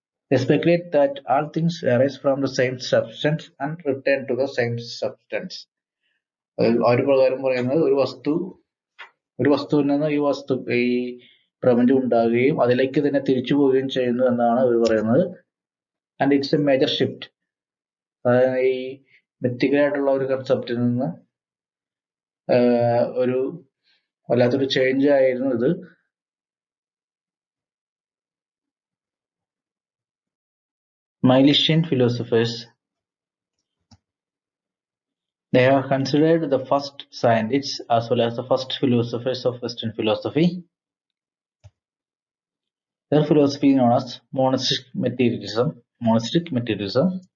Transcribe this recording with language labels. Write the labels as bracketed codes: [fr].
[en] They speculate that all things arise from the same substance and return to the same substance. [ml] അവർ പ്രകാരം പറയുന്നത് ഒരു വസ്തുവിൽ നിന്ന് ഈ പ്രപഞ്ചം ഉണ്ടാകുകയും അതിലേക്ക് തന്നെ തിരിച്ചു പോവുകയും ചെയ്യുന്നു എന്നാണ് അവർ പറയുന്നത്. [en] And it's a major shift. [ml] അതായത് ഈ മെത്തിക്കലായിട്ടുള്ള ഒരു കൺസെപ്റ്റിൽ നിന്ന് ഒരു വല്ലാത്തൊരു ചേഞ്ച് ആയിരുന്നു ഇത്. [en] Milesian philosophers, they are considered the first scientists as well as the first philosophers of Western philosophy. Their philosophy is known as monastic materialism. Monastic materialism.